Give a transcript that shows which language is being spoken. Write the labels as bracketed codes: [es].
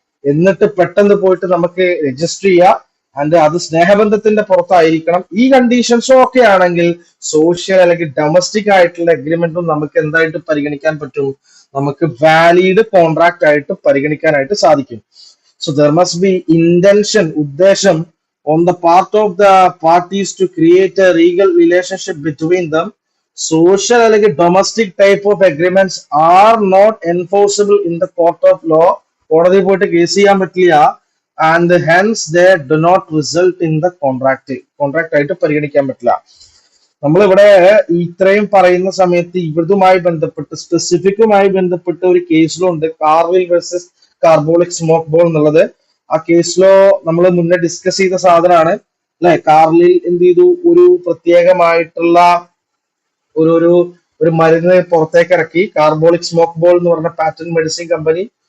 [ml] എന്നിട്ട് പെട്ടെന്ന് പോയിട്ട് നമുക്ക് രജിസ്റ്റർ ചെയ്യാം. അത് സ്നേഹബന്ധത്തിന്റെ പുറത്തായിരിക്കണം. ഈ കണ്ടീഷൻസും ഒക്കെ ആണെങ്കിൽ സോഷ്യൽ അല്ലെങ്കിൽ ഡൊമസ്റ്റിക് ആയിട്ടുള്ള അഗ്രിമെന്റും നമുക്ക് എന്തായിട്ട് പരിഗണിക്കാൻ പറ്റും, നമുക്ക് വാലിഡ് കോൺട്രാക്ട് ആയിട്ട് പരിഗണിക്കാനായിട്ട് സാധിക്കും. [en] So there must be intention, [ml] ഉദ്ദേശം [en] on the part of the parties to create a legal relationship between them. Social [ml] അല്ലെങ്കിൽ [en] domestic type of agreements are not enforceable in the court of law. [ml] കോടതി പോയിട്ട് case ചെയ്യാൻ പറ്റില്ല. [en] And hence they do not result in the contract [ml] ആയിട്ട് പരിഗണിക്കാൻ പറ്റില്ല. നമ്മളിവിടെ ഇത്രയും പറയുന്ന സമയത്ത് ഇവരുമായി ബന്ധപ്പെട്ട് സ്പെസിഫിക്കുമായി ബന്ധപ്പെട്ട ഒരു കേസിലുണ്ട്, കാർവിൽ വേഴ്സസ് കാർബോളിക് സ്മോക്ക് ബോൾ എന്നുള്ളത്. ആ കേസിലോ നമ്മൾ മുന്നേ ഡിസ്കസ് ചെയ്ത സാധനമാണ് അല്ലെ. കാർലിൽ എന്ത് ചെയ്തു, ഒരു പ്രത്യേകമായിട്ടുള്ള ഒരു മരുന്ന് പുറത്തേക്ക് ഇറക്കി, കാർബോളിക് സ്മോക്ക് ബോൾ എന്ന് പറഞ്ഞ പാറ്റന്റ് മെഡിസിൻ കമ്പനി.